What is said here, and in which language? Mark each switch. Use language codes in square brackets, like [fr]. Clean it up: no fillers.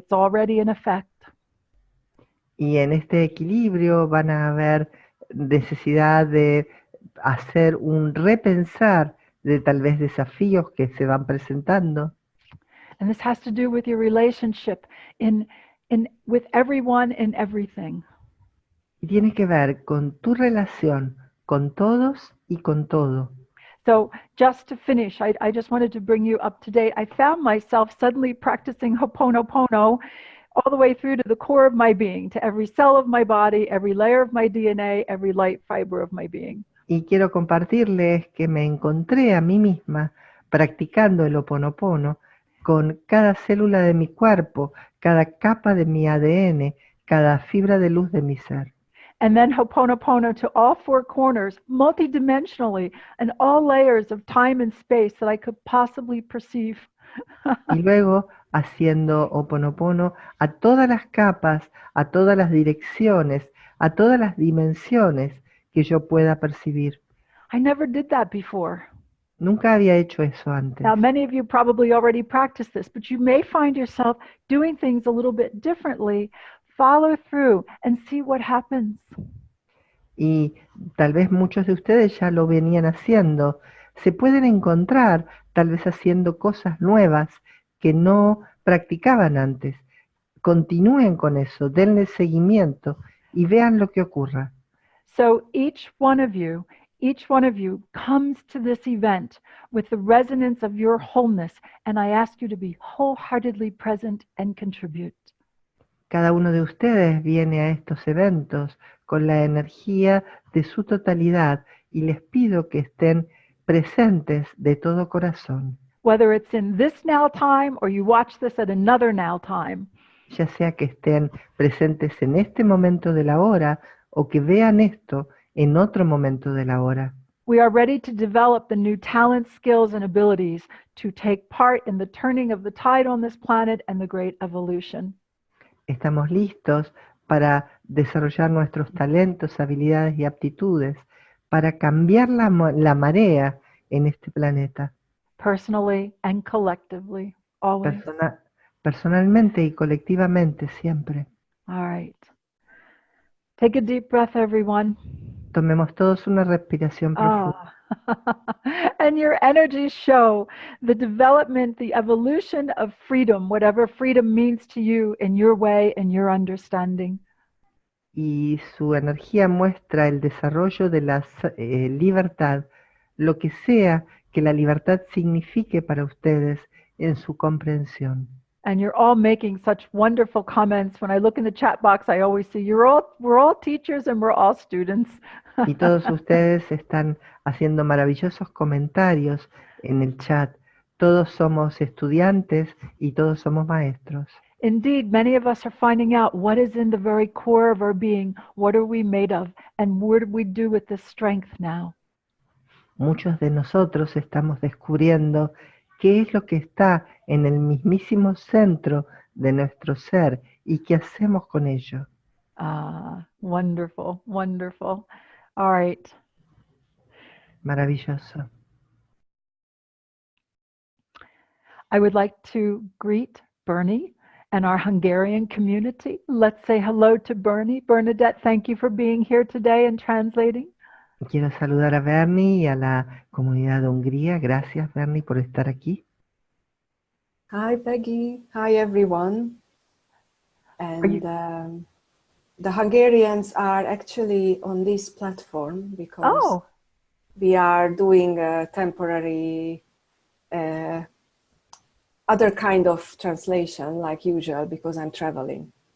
[en] It's already in effect. [es] Y en este equilibrio van a haber necesidad de hacer un repensar de tal vez desafíos que se van presentando. [en] And this has to do with your relationship with everyone and everything. [es] Y tiene que ver con tu relación con todos y con todo. [en] So just to finish, I just wanted to bring you up to date. I found myself suddenly practicing Ho'oponopono all the way through to the core of my being, to every cell of my body, every layer of my DNA, every light fiber of my being. [es] Y quiero compartirles que me encontré a mí misma practicando el Ho'oponopono con cada célula de mi cuerpo, cada capa de mi ADN, cada fibra de luz de mi ser. [en] And then Ho'oponopono to all four corners, multidimensionally, and all layers of time and space that I could possibly perceive. [es] Y luego haciendo Ho'oponopono a todas las capas, a todas las direcciones, a todas las dimensiones que yo pueda percibir. [en] I never did that before. [es] Nunca había hecho eso antes. [en] Now, many of you probably already practice this, but you may find yourself doing things a little bit differently. Follow through and see what happens. [es] Y tal vez muchos de ustedes ya lo venían haciendo. Se pueden encontrar tal vez haciendo cosas nuevas que no practicaban antes. Continúen con eso, denle seguimiento y vean lo que ocurra. [en] So each one of you comes to this event with the resonance of your wholeness, and I ask you to be wholeheartedly present and contribute. [es] Cada uno de ustedes viene a estos eventos con la energía de su totalidad y les pido que estén presentes de todo corazón. [en] Whether it's in this now time or you watch this at another now time. [es] Ya sea que estén presentes en este momento de la hora o que vean esto en otro momento de la hora. [en] We are ready to develop the new talents, skills, and abilities to take part in the turning of the tide on this planet and the great evolution. [es] Estamos listos para desarrollar nuestros talentos, habilidades y aptitudes para cambiar la marea en este planeta. [en] Personally and collectively, always. [es] Personalmente y colectivamente, siempre. [en] All right. Take a deep breath, everyone. [es] Tomemos todos una respiración profunda. [en] And your energies show the development, the evolution of freedom, whatever freedom means to you in your way and your understanding. [es] Y su energía muestra el desarrollo de la libertad, lo que sea que la libertad signifique para ustedes en su comprensión. [en] And you're all making such wonderful comments. When I look in the chat box, I always see we're all teachers and we're all students. [es] Y todos ustedes están haciendo maravillosos comentarios en el chat. Todos somos estudiantes y todos somos maestros. [en] Indeed, many of us are finding out what is in the very core of our being, what are we made of, and what do we do with this strength now? [es] Muchos de nosotros estamos descubriendo qué es lo que está en el mismísimo centro de nuestro ser y qué hacemos con ello. [en] Ah, wonderful, wonderful. All right. [es] Maravilloso. [en] I would like to greet Bernie and our Hungarian community. Let's say hello to Bernie. Bernadette, thank you for being here today and translating. [es] Quiero saludar a Bernie y a la comunidad de Hungría. Gracias, Bernie, por estar aquí. [en] Hi, Peggy. Hi, everyone. And the Hungarians are actually on this platform because we are doing a temporary other kind of translation like usual because I'm traveling.